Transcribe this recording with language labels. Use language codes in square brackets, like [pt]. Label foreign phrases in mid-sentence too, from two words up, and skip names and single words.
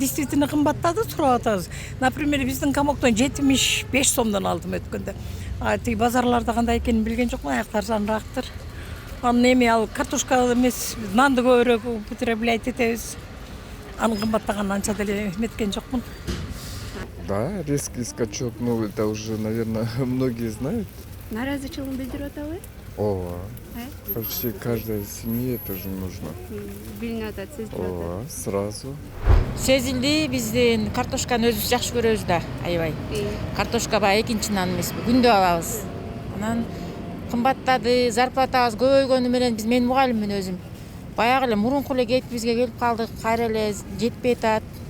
[ky] Действительно кымбаттады, сурап атабыз. Например, биздин комоктон 75 сомдон алдым өткөндө. Тиги базарларда кандай экенин билген жокмун, аяктар арзаныраактыр. Анын эми ал картошка эмес, нанды көбүрөөк употреблять этебиз. Анын кымбаттаганын анча деле эметкен жокмун. [ru] Да, резкий скачок, ну это уже, наверное, многие знают. [ky] Нааразычылыгын билдирип атабы? Ооба. [ru] Почти каждой семье это же нужно. [ky] Билинип атат, сезилип атат. Ооба, сразу. Сезилди, биздин картошканы өзүбүз жакшы көрөбүз да, аябай. Картошка баягы экинчи нан эмеспи, күндө алабыз. Анан кымбаттады, зарплатабыз көбөйгөнү менен мен мугалиммин өзүм. Баягы эле мурунку эле бизге келип калдык, кайра эле жетпей атат.